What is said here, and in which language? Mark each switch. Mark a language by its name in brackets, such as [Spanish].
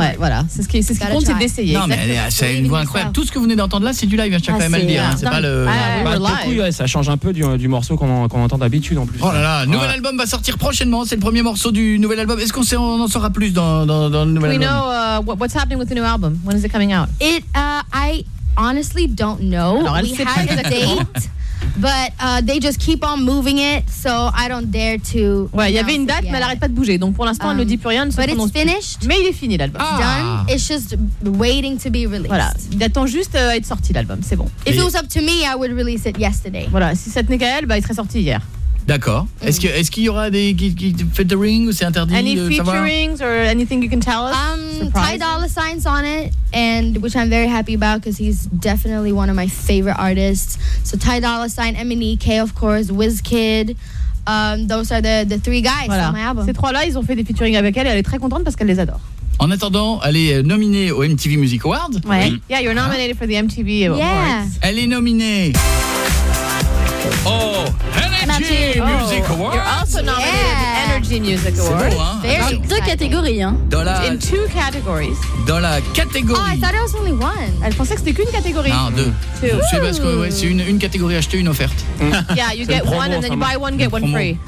[French] Ouais, voilà. C'est ce qui compte, c'est d'essayer. Non, mais c'est une voix incroyable. Tout ce que vous venez d'entendre là, c'est du live. Je tiens quand même à le dire. C'est pas le. Ça change un peu du morceau qu'on entend d'habitude en plus. Oh là là, nouvel album va sortir prochainement. C'est le premier morceau du nouvel album. Est-ce qu'on en saura plus dans le nouvel album? [English] We know what's happening with the new album. When is it coming out? It, I honestly don't know. We had a date. But they just keep on moving it, so I don't dare to. [French] Ouais, il y avait une date, mais elle arrête pas de bouger. Donc pour l'instant, elle ne dit plus rien. [English] But it's finished. [French] Mais il est fini l'album. [English] It's done. It's just waiting to be released. [French] Voilà, il attend juste à être sorti l'album. C'est bon. [English] If it was up to me, I would release it yesterday. [French] Voilà, si ça tenait qu'à elle, bah il serait sorti hier. D'accord. Est-ce qu'il y aura des qui featuring ou c'est interdit? [English] Any featurings or anything you can tell us? Ty Dolla $ign on it, and which I'm very happy about because he's definitely one of my favorite artists. So Ty Dolla $ign, MNEK, of course, Wizkid. Those are the three guys [French] voilà. [English] On my album. [French] Ces trois-là, ils ont fait des featurings avec elle et elle est très contente parce qu'elle les adore. En attendant, elle est nominée aux MTV Music Awards. [English] Ouais. Yeah, you're nominated for the MTV Awards. Yeah. [French] Elle est nominée. Oh, Energy Music Award. [English] You're also nominated at the Energy Music Award. [French] C'est beau, hein? Very deux catégories, hein. Dans la... [English] In two categories. [French] Dans la catégorie. [English] Oh, I thought it was only one. [French] Elle pensait que c'était qu'une catégorie. Non, deux. Two. C'est parce que ouais, c'est une catégorie achetée, une offerte. [English] Yeah, you get one and then you buy one, get one free.